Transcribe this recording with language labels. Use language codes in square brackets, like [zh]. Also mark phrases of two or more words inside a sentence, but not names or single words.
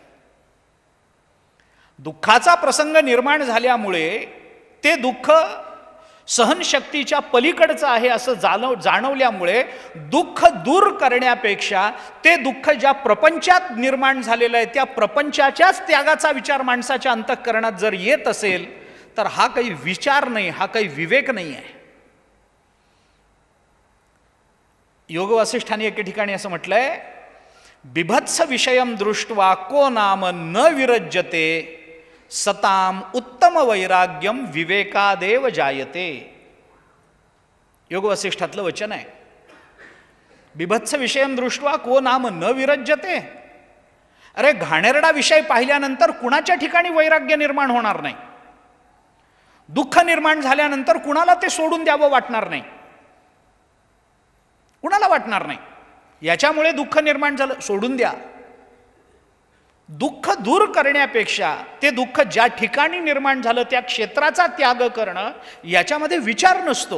[mr] दुःखाचा प्रसंग निर्माण झाल्यामुळे ते दुःख सहनशक्तीच्या पलीकडचं आहे असं जाणवल्यामुळे दुःख दूर करण्यापेक्षा ते दुःख ज्या प्रपंचात निर्माण झालेलं आहे त्या प्रपंचाच्याच त्यागाचा विचार माणसाच्या अंतःकरणात जर येत असेल तर हा काही विचार नाही, हा काही विवेक नाही आहे. योग वासिष्ठांनी एके ठिकाणी असं म्हटलंय, [sa] बिभत्स विषयम दृष्ट्वा को नाम न विरज्यते सताम उत्तम वैराग्यम विवेकादेव जायते. [mr] योग वसिष्ठातलं वचन आहे. [sa] बिभत्स विषयम दृष्ट्वा को नाम न विरज्यते. [mr] अरे घाणेरडा विषय पाहिल्यानंतर कुणाच्या ठिकाणी वैराग्य निर्माण होणार नाही. दुःख निर्माण झाल्यानंतर कुणाला ते सोडून द्यावं वाटणार नाही, कुणाला वाटणार नाही. याच्यामुळे दुःख निर्माण झालं, सोडून द्या. दुःख दूर करण्यापेक्षा ते दुःख ज्या ठिकाणी निर्माण झालं त्या क्षेत्राचा त्याग करणं, याच्यामध्ये विचार नसतो.